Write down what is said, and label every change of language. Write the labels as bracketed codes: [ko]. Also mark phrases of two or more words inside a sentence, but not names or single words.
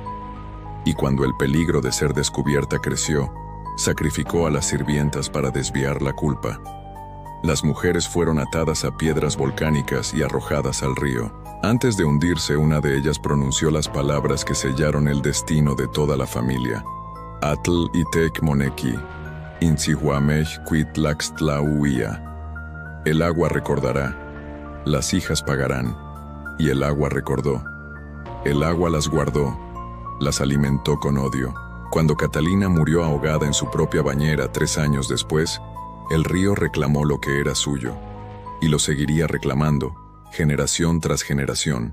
[es] Y cuando el peligro de ser descubierta creció, sacrificó a las sirvientas para desviar la culpa. Las mujeres fueron atadas a piedras volcánicas y arrojadas al río. Antes de hundirse, una de ellas pronunció las palabras que sellaron el destino de toda la familia. [nah] Atl itek moneki, insihuamej quitlaxtlauia. [es] El agua recordará, las hijas pagarán. Y el agua recordó. El agua las guardó, las alimentó con odio. Cuando Catalina murió ahogada en su propia bañera 3 años después, el río reclamó lo que era suyo, y lo seguiría reclamando, generación tras generación.